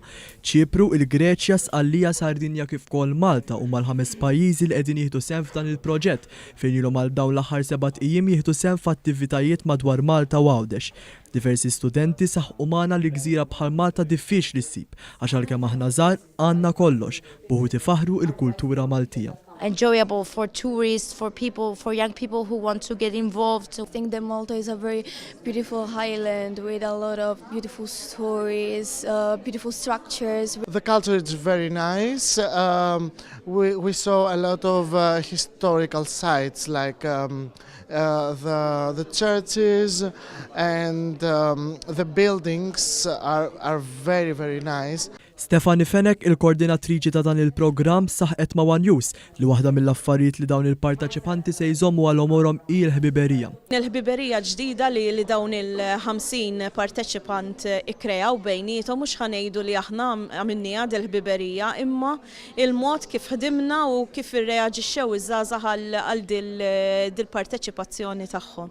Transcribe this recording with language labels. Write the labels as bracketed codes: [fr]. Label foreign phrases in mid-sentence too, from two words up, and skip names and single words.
[mt] Ċipru, il-Greċja, Sqallija, Sardinja kif ukoll Malta huma l-5 pajjiżi li qegħdin jieħdu sehem f'dan il-proġett fejn ilhom għal dawn l-aħħar 7 ijiem jieħdu sehem f'attivitajiet madwar Malta u Għawdex. Diversi studenti saħqu magħna li gżira bħal Malta diffiċli ssib għax għalkemm aħna żgħar għandna kollox, buħud ifaħru l-kultura Maltija. [en] Enjoyable for tourists, for people, for young people who want to get involved. I think that Malta is a very beautiful island with a lot of beautiful stories, beautiful structures. The culture is very nice. We saw a lot of historical sites like the churches and the buildings are very, very nice. [mt] Stefani Fenek, il-koordinatriċi ta' dan il-programm, saħqet ma' One News li waħda mill-affarijiet li dawn il-parteċipanti se jżommu għal omorhom il-ħbiberija. Il-ħbiberija ġdida li dawn il-50 parteċipant ikkreaw bejnietom mhux ħanejdu li aħna għamilniha il-ħbiberija imma il-mod kif ħdimna u kif irreaġixxew iż-żgħażagħ għal dil-parteċipazzjoni tagħhom.